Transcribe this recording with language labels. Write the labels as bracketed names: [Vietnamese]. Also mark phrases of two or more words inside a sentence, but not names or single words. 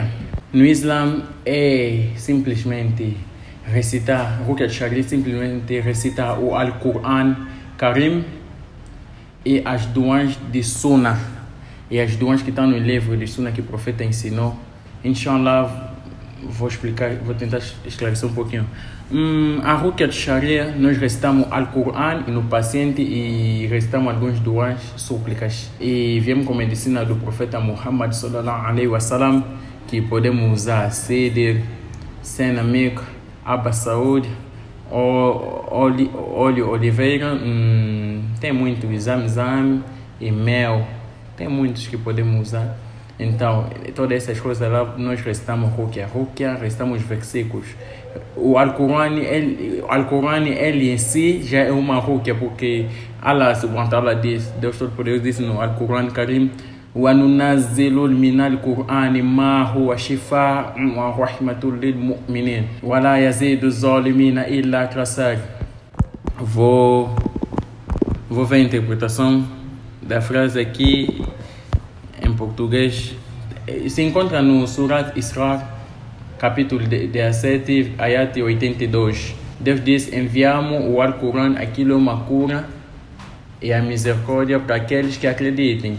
[Portuguese] No Islã é simplesmente recitar, [Arabic] رقية شرعية, [Portuguese] simplesmente recitar o [Arabic] القرآن الكريم [Portuguese] e as duas de Sunnah, e as duas que estão no livro de Sunnah que o profeta ensinou. Inshallah, vou tentar esclarecer um pouquinho. A [Arabic] رقية شرعية, [Portuguese] nós recitamos Al-Quran no paciente e recitamos algumas duas súplicas. E viemos com a medicina do profeta Muhammad [Arabic] صلى الله عليه وسلم, [Portuguese] que podemos usar ceder, cenamik, aba saúde, óleo oliveira, tem muito exame e mel, tem muitos que podemos usar. Então, todas essas coisas lá nós recitamos Ruqya, recitamos versículos. O Alcorão ele em si já é uma Ruqya, porque Allah [Arabic] سبحانه وتعالى [Portuguese] diz, Deus Todo-Poderoso disse no Alcorão Karim: [Arabic] وَنُنَزِّلُ مِنَ الْقُرْآنِ مَا هُوَ شِفَاءٌ وَرَحْمَةٌ لِلْمُؤْمِنِينَ وَلَا يَزِيدُ الظَّالِمِينَ إِلَّا خَسَارًا. [Portuguese] Vou ver a interpretação da frase aqui em português. Se encontra no Surat Isra, capítulo 17, ayat 82. Deus diz: enviamos o Alcorão, aquilo é uma cura e a misericórdia para aqueles que acreditem.